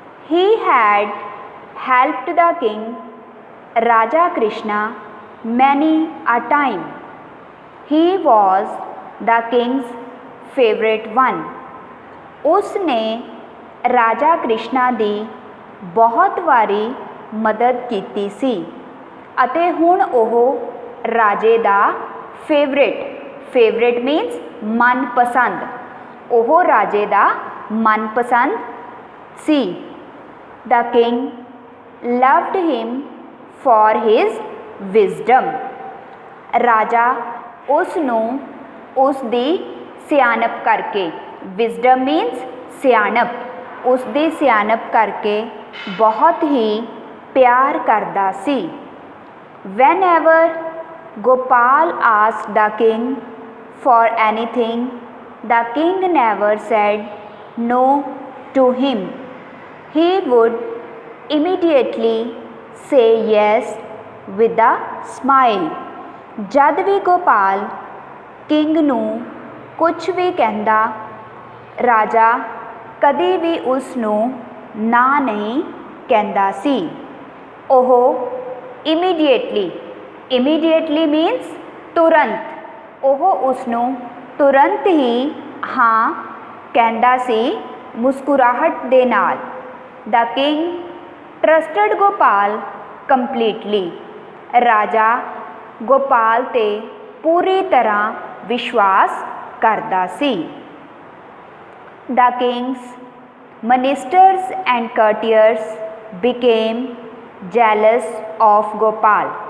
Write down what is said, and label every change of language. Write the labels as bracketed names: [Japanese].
[English] He had helped the king Raja Krishna many a time. He was the king's favorite one. [Punjabi] उसने राजा कृष्णा ਦੀ बहुत ਵਾਰੀ ਮਦਦ ਕੀਤੀ ਸੀ ਅਤੇ ਹੁਣ ਉਹ ਰਾਜੇ ਦਾ [English] favourite means [Punjabi] ਮਨਪਸੰਦ, ਉਹ ਰਾਜੇ ਦਾ ਮਨਪਸੰਦ ਸੀ। [English] The king loved him for his wisdom. [Punjabi] ਰਾਜਾ ਉਸ ਨੂੰ ਉਸ ਦੀ ਸਿਆਣਪ ਕਰਕੇ, [English] wisdom means [Punjabi] ਸਿਆਣਪ, ਉਸ ਦੀ ਸਿਆਣਪ ਕਰਕੇ ਬਹੁਤ ਹੀ ਪਿਆਰ ਕਰਦਾ ਸੀ। [English] Whenever Gopal asked the king for anything, the king never said no to him. He would immediately say yes with a smile. [Punjabi] ਜਦ ਵੀ ਗੋਪਾਲ ਕਿੰਗ ਨੂੰ ਕੁਝ ਵੀ ਕਹਿੰਦਾ, ਰਾਜਾ ਕਦੀ ਵੀ ਉਸ ਨੂੰ ਨਾ ਨਹੀਂ ਕਹਿੰਦਾ ਸੀ। ਉਹ [English] immediately means [Punjabi] ਤੁਰੰਤ, ਉਹ ਉਸ ਨੂੰ ਤੁਰੰਤ ਹੀ ਹਾਂ ਕਹਿੰਦਾ ਸੀ ਮੁਸਕਰਾਹਟ ਦੇ ਨਾਲ। [English] The king trusted Gopal completely. [Punjabi] ਰਾਜਾ ਗੋਪਾਲ 'ਤੇ ਪੂਰੀ ਤਰ੍ਹਾਂ ਵਿਸ਼ਵਾਸ ਕਰਦਾ ਸੀ। [English] The king's ministers and courtiers became jealous of Gopal.